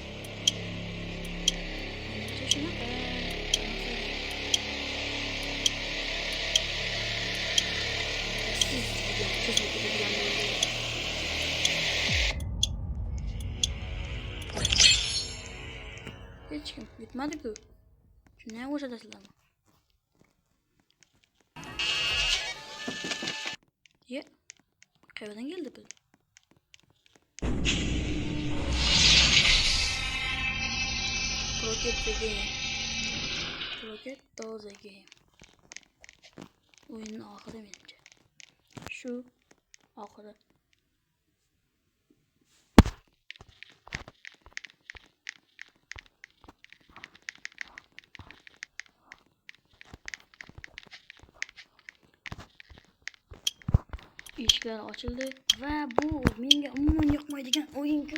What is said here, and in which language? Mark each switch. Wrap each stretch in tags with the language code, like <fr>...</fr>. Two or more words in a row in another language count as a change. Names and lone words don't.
<uz>Menimcha shunaqa. Hech kim yutmadi-ku. Shunday o'xshatasizlarmi? Qayerdan keldi bu?</uz> <en>Rocket the game.</en> <uz>O'yinning oxiri menimcha. Shu oxiri. Eshiklar ochildi va bu menga umuman yoqmaydigan o'yin-ku.</uz>